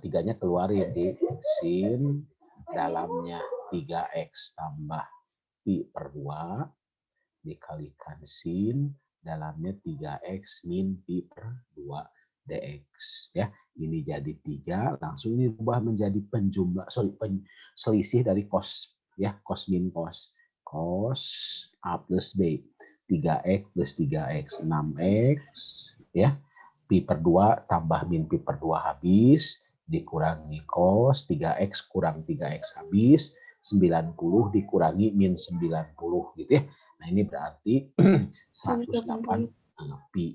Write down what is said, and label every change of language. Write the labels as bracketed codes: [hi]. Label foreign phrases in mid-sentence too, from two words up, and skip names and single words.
[id] 3-nya keluar ya di sin dalamnya 3x tambah pi per 2 dikalikan sin dalamnya 3x min pi per 2 dx ya. Ini jadi 3, langsung ini berubah menjadi selisih dari cos ya, cos min cos. Cos A plus B 3x plus 3x 6x ya. Pi per 2 tambah min pi per 2 habis dikurangi cos 3x kurang 3x habis 90 dikurangi min 90 gitu ya. Nah, ini berarti 108 pi.